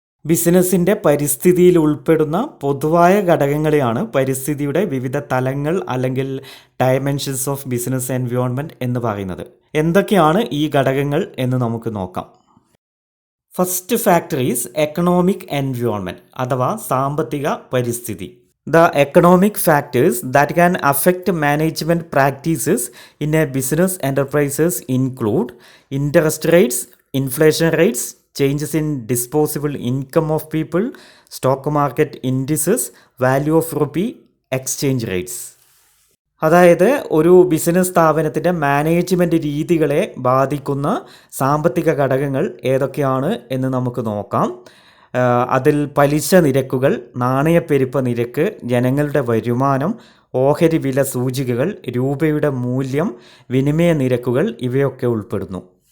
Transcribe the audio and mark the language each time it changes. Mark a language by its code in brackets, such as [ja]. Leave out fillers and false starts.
[ml] ബിസിനസ്സിൻ്റെ പരിസ്ഥിതിയിൽ ഉൾപ്പെടുന്ന പൊതുവായ ഘടകങ്ങളെയാണ് പരിസ്ഥിതിയുടെ വിവിധ തലങ്ങൾ അല്ലെങ്കിൽ ഡയമെൻഷൻസ് ഓഫ് ബിസിനസ് എൻവയോൺമെൻറ്റ് എന്ന് പറയുന്നത്. എന്തൊക്കെയാണ് ഈ ഘടകങ്ങൾ എന്ന് നമുക്ക് നോക്കാം. [en] first factor is economic environment [ml] അഥവാ സാമ്പത്തിക പരിസ്ഥിതി. [en] The economic factors that can affect management practices in a business enterprises include interest rates, inflation rates, changes in disposable income of people, stock market indices, value of rupee, exchange rates. [ml] അതായത് ഒരു business സ്ഥാപനത്തിൻ്റെ management രീതികളെ ബാധിക്കുന്ന സാമ്പത്തിക ഘടകങ്ങൾ ഏതൊക്കെയാണ് എന്ന് നമുക്ക് നോക്കാം. അതിൽ പലിശ നിരക്കുകൾ, നാണയപ്പെരുപ്പ നിരക്ക്, ജനങ്ങളുടെ വരുമാനം, ഓഹരി വില സൂചികകൾ, രൂപയുടെ മൂല്യം, വിനിമയ നിരക്കുകൾ ഇവയൊക്കെ ഉൾപ്പെടുന്നു.